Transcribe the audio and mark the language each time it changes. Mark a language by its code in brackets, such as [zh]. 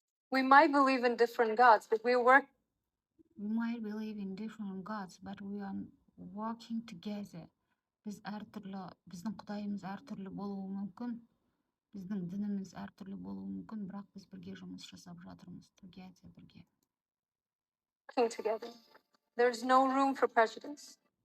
[en] We might believe in different gods, but we might believe in different gods, but we are working together. [kk] Біз әртүрлі, біздің құдайымыз әртүрлі болуы мүмкін, біздің дініміз әртүрлі болуы мүмкін, бірақ біз бірге жұмыс жасап жатырмыз, [en] together, [kk] бірге. [en] Working together. There's no room for prejudice.